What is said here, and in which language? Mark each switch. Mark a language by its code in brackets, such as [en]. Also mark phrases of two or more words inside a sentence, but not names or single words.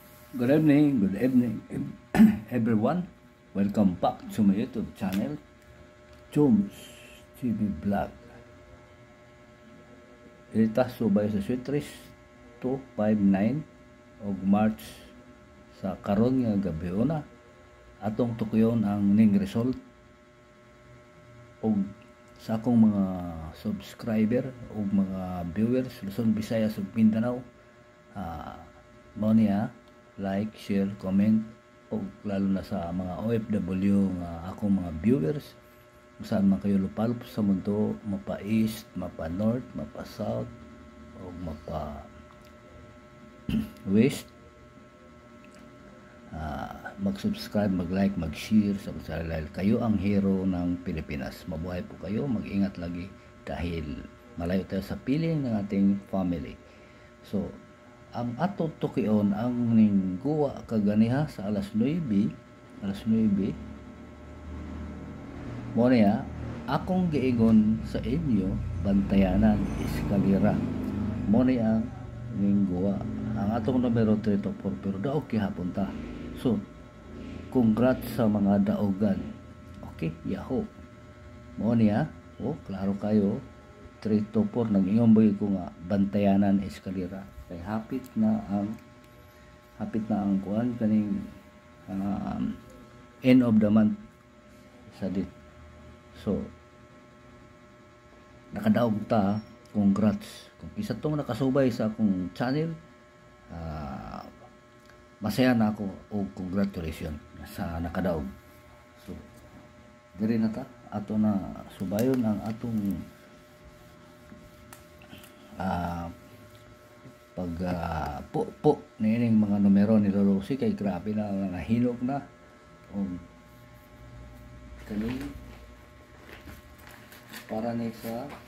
[en] Good evening, everyone. Welcome back to my YouTube channel, Joms TV Vlog. [ceb] Ita subay sa Sweetris 259 og March sa karon nga gabi una atong tukuyon ang ning result og sa akong mga subscriber ug mga viewers [en] Luzon, Visayas ug Mindanao. [ceb] Mao niya [en] like, share, comment [ceb] o lalo na sa mga OFW nga akong mga viewers [tl] kung saan man kayo lupalop sa mundo, [ceb] mapa east, mapa north, mapa south o mapa west. Mag-subscribe, mag-like, mag-share sa channel. [tl] Kayo ang hero ng Pilipinas. Mabuhay po kayo, mag-ingat lagi dahil malayo tayo sa piling ng ating family. [ceb] So ang ato tukion ang ning guwa kaganiha sa alas 9 mo niya akong giingon sa inyo bantayanan eskalera mo niya ning guwa ang atong numero 3 to 4 pero daog gihapon ta. So congrats sa mga daogan. Okay, yahoo mo niya. Klaro kayo 3 to 4 nag-ingon ba ko nga bantayanan eskalera kay hapit na ang kuan kaning [en] end of the month [ceb] sa dit. So nakadaog ta, congrats kung isa tong nakasubay sa akong channel. [tl] Masaya na ako o congratulations sa nakadaog. [ceb] So diri na ta ato na subayon ang atong po nining mga numero ni Lolosi kay grabe na nahinog na kani para ni sa